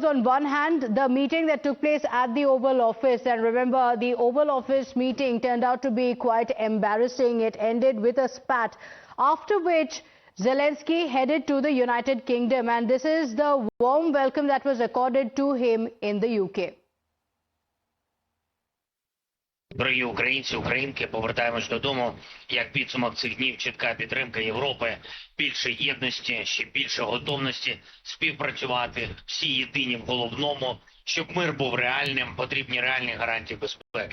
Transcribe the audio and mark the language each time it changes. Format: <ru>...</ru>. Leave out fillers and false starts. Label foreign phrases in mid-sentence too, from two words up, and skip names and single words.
<en>On one hand, the meeting that took place at the Oval Office, and remember, the Oval Office meeting turned out to be quite embarrassing. It ended with a spat, after which Zelenskyy headed to the United Kingdom, and this is the warm welcome that was accorded to him in the UK.</en> <uk>Дорогі українці, українки, повертаємось додому. Як підсумок цих днів, чітка підтримка Європи, більше єдності, ще більше готовності співпрацювати, всі єдині в головному, щоб мир був реальним, потрібні реальні гарантії безпеки.</uk>